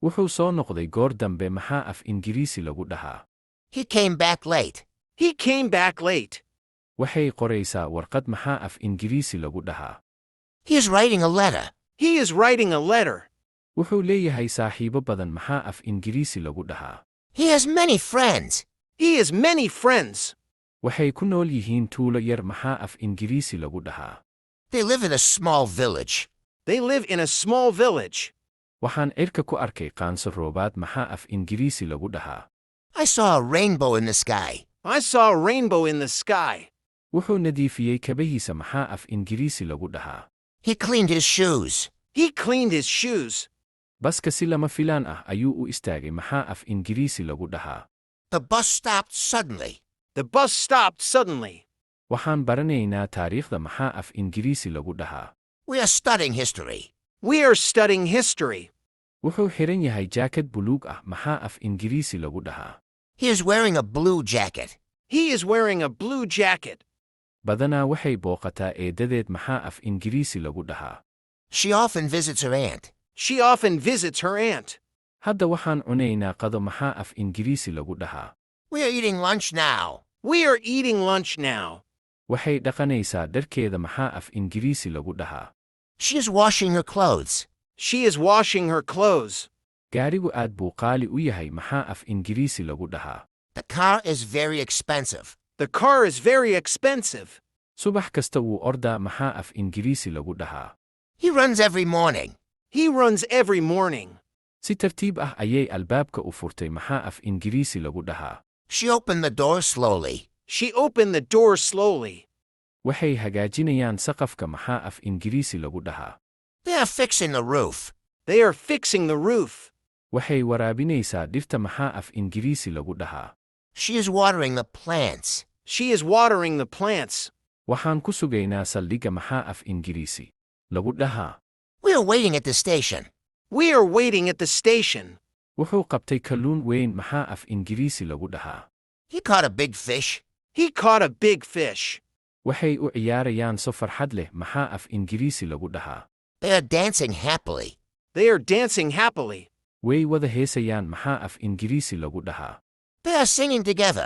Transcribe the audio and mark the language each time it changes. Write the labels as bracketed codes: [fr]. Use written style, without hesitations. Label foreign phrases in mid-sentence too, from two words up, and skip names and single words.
[so] Wuxuu soo noqday goor dambe maxaa af Ingiriisi lagu dhahaa? [en] He came back late. He came back late. [so] Waxay qoraysaa warqad maxaa af Ingiriisi lagu dhahaa? [en] He is writing a letter. He is writing a letter. [so] Wuxuu leeyahay saaxiibo badan maxaa af Ingiriisi lagu dhahaa? [en] He has many friends. He has many friends. [so] Waxay ku nool yihiin tuulo yar maxaa af Ingiriisi lagu dhahaa? [en] They live in a small village. They live in a small village. [so] Waxaan cirka ku arkay qaanso roobaad maxaa af Ingiriisi lagu dhahaa? [en] I saw a rainbow in the sky. I saw a rainbow in the sky. [so] Wuxuu nadiifiyey kabahiisa maxaa af Ingiriisi lagu dhahaa? [en] He cleaned his shoes. He cleaned his shoes. [so] Baska si lama filaan ah ayuu u istaagay maxaa af Ingiriisi lagu dhahaa? [en] The bus stopped suddenly. The bus stopped suddenly. [so] Waxaan baranaynaa taariikhda maxaa af Ingiriisi lagu dhahaa? [en] We are studying history. We are studying history. [so] Wuxuu xiran yahay jaakad buluug ah maxaa af Ingiriisi lagu dhahaa? [en] He is wearing a blue jacket. He is wearing a blue jacket. [so] Badanaa waxay booqataa eedadeed maxaa af Ingiriisi lagu dhahaa? [en] She often visits her aunt. She often visits her aunt. [so] Hadda waxaan cunaynaa qado maxaa af Ingiriisi lagu dhahaa? [en] We are eating lunch now. We are eating lunch now. [so] Waxay dhaqanaysaa dharkeeda maxaa af Ingiriisi lagu dhahaa? [en] She is washing her clothes. She is washing her clothes. [so] Gaarigu aad buu qaali u yahay maxaa af Ingiriisi lagu dhahaa? [en] The car is very expensive. The car is very expensive. [so] Subax kasta wuu ordaa maxaa af Ingiriisi lagu dhahaa? [en] He runs every morning. He runs every morning. [so] Si tartiib ah ayay albaabka u furtay maxaa af Ingiriisi lagu dhahaa? [en] She opened the door slowly. She opened the door slowly. [so] Waxay hagaajinayaan saqafka maxaa af Ingiriisi lagu dhahaa? [en] They are fixing the roof. They are fixing the roof. [so] Waxay waraabinaysaa dhirta maxaa af Ingiriisi lagu dhahaa? [en] She is watering the plants. She is watering the plants. [so] Waxaan ku sugaynaa saldhigga maxaa af Ingiriisi lagu dhahaa? [en] We are waiting at the station. We are waiting at the station. [so] Wuxuu qabtay kalluun weyn maxaa af Ingiriisi lagu dhahaa? [en] He caught a big fish. He caught a big fish. [so] Waxay u ciyaarayaan so farxad leh maxaa af Ingiriisi lagu dhahaa? [en] They are dancing happily. They are dancing happily. [so] Way wada heesayaan maxaa af Ingiriisi lagu dhahaa? [en] They are singing together.